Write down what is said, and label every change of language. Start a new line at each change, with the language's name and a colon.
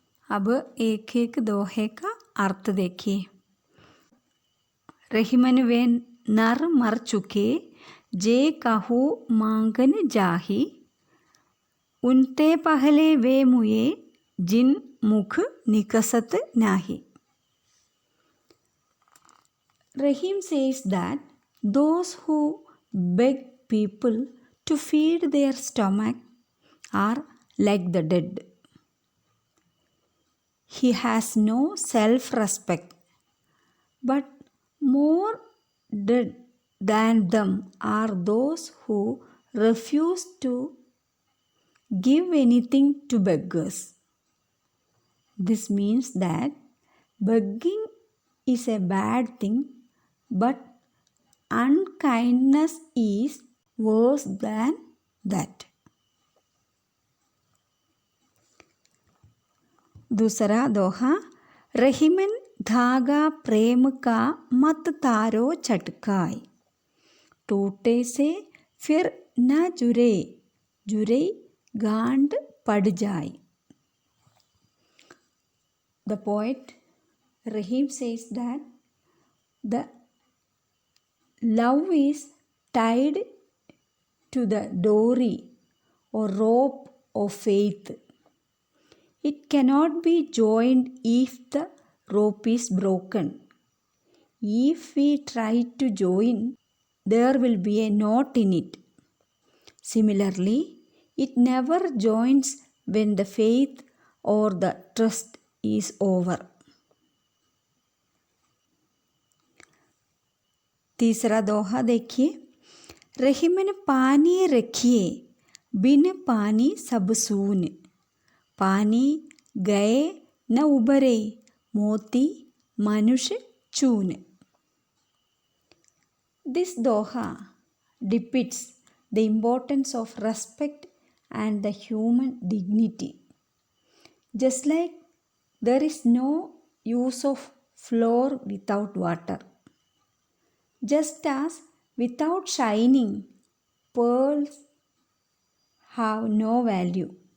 Hindi: अब एक एक दोहे का अर्थ देखिए। रहीमन वे नर मर चुके जे कहू मांगन जाही, उनते पहले वे मुए जिन मुख निकसत नाही।
English: Rahim says that those who beg people to feed their stomach are like the dead. He has no self-respect, but more dead than them are those who refuse to give anything to beggars. This means that begging is a bad thing, but unkindness is worse than that.
Hindi: दूसरा दोहा। रहीमन धागा प्रेम का मत तारो छटकाए, टूटे से फिर न जुरे, जुरे गांठ पड़ जाए।
English: The poet Rahim says that the love is tied to the dory or rope of faith. It cannot be joined if the rope is broken. If we try to join, there will be a knot in it. Similarly, it never joins when the faith or the trust is over.
Hindi: तीसरा दोहा देखिए। रहीमन पानी रखिए बिन पानी सब सून, पानी गए न उबरे मोती मनुष्य चून।
English: This doha depicts the importance of respect and the human dignity. Just like there is no use of flour without water, just as without shining, pearls have no value.